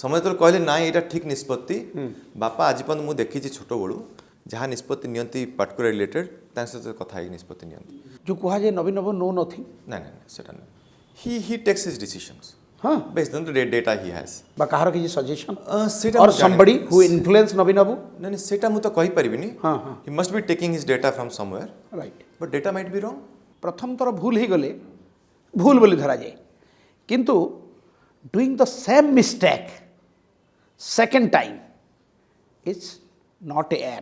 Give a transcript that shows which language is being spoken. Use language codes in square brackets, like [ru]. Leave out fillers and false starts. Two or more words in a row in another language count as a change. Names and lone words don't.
[or] ସମସ୍ତେ ଯେତେବେଳେ କହିଲେ ନାଇଁ ଏଇଟା ଠିକ୍ ନିଷ୍ପତ୍ତି ବାପା ଆଜି ପର୍ଯ୍ୟନ୍ତ ମୁଁ ଦେଖିଛି ଛୋଟବେଳୁ ଯାହା ନିଷ୍ପତ୍ତି ନିଅନ୍ତି ପାଟକୁରା ରିଲେଟେଡ୍ ତାଙ୍କ ସହିତ କଥା ହେଇକି ନିଷ୍ପତ୍ତି ନିଅନ୍ତି ଯେଉଁ କୁହାଯାଏ ନବୀନ ବାବୁ [en] know nothing [or] ନାଇଁ ସେଟା ନୁହେଁ [en] he takes his decisions [or] ହଁ [en] based on the data he has [or] বা କାହାର କିଛି ସଜେସନ୍ ସେଇଟା [en] ଅର୍ somebody who influence ନବୀନ ବାବୁ [or] ନାଇଁ ସେଇଟା ମୁଁ ତ କହିପାରିବିନି ହଁ [en] he must be taking his data from somewhere ରାଇଟ୍ but data might be wrong [or] ପ୍ରଥମ ଥର ଭୁଲ ହେଇଗଲେ ଭୁଲ ବୋଲି ଧରାଯାଏ କିନ୍ତୁ [en] doing the same mistake second time is not err